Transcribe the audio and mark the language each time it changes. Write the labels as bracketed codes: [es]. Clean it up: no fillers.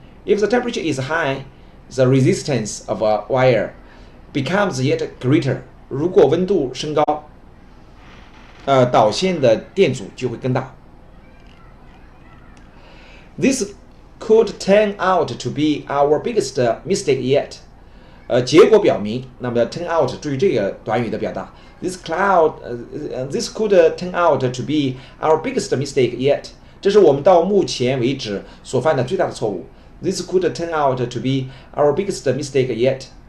[en] If the temperature is high, the resistance of a wire becomes yet greater. [zh] 如果温度升高，导线的电阻就会更大。 [en] This could turn out to be our biggest mistake yet。 [zh] 结果表明，那么 turn out 注意这个短语的表达。 [en] This could turn out to be our biggest mistake yet。 [zh] 这是我们到目前为止所犯的最大的错误。 [en] This could turn out to be our biggest mistake yet。